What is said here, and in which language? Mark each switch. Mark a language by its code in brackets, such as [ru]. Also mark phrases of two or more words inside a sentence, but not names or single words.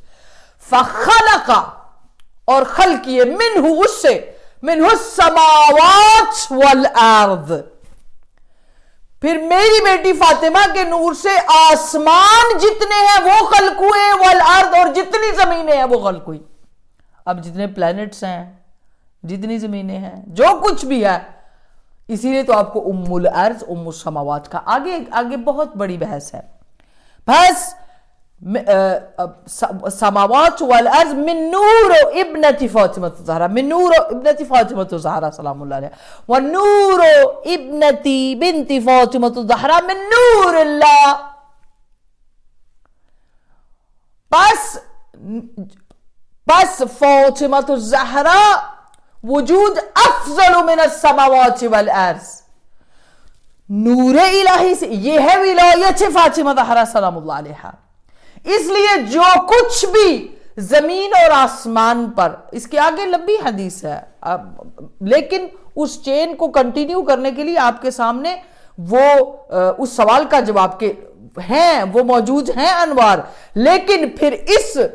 [ur] فخلق، اور خلق کیے، منہ، اس سے، [ar] منہ السماوات والارض، [ur] پھر میری بیٹی فاطمہ کے نور سے آسمان جتنے ہیں وہ خلق ہوئے، والارض، اور جتنی زمینیں ہیں وہ خلق ہوئی۔ اب جتنے پلانٹس ہیں، جتنی زمینیں ہیں، جو کچھ بھی ہے، اسی لیے تو آپ کو [ar] ام الارض، ام السماوات [ur] کا آگے بہت بڑی بحث ہے۔ [ar] بحث السماوات والأرض من نور ابنتي فاطمة الزهراء، من نور ابنتي فاطمة الزهراء سلام الله عليها، و نور ابنتي بنت فاطمة الزهراء من نور الله. بس فاطمة الزهراء وجود أفضل من السماوات والأرض, [ur] نور الہی سے، یہ ہے ولایت فاطمہ زہرا سلام اللہ علیہا. اس لیے جو کچھ بھی زمین اور آسمان پر، اس کے آگے لمبی حدیث ہے، لیکن اس چین کو کنٹینیو کرنے کے لیے آپ کے سامنے وہ اس سوال کا جواب کے ہیں، وہ موجود ہیں انوار، لیکن پھر اس